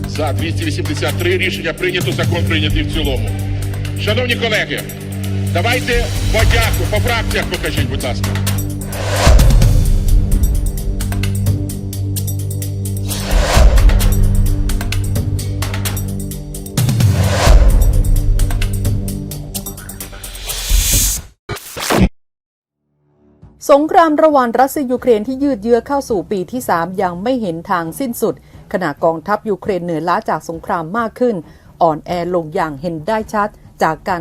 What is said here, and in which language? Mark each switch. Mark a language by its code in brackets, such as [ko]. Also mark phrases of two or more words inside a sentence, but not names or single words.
[uk] 283 рішення прийнято, закон прийнятий в цілому. Шановні колеги, давайте подяку по фракціях покажіть, будь ласка. [th] สงครามระหว่างรัสเซียยูเครนที่ยืดเยื้อเข้าสู่ปีที่ 3 ยังไม่เห็นทางสิ้นสุดขณะกองทัพยูเครนเหนื่อยล้าจากสงครามมากขึ้นอ่อนแอลงอย่างเห็นได้ชัดจากการ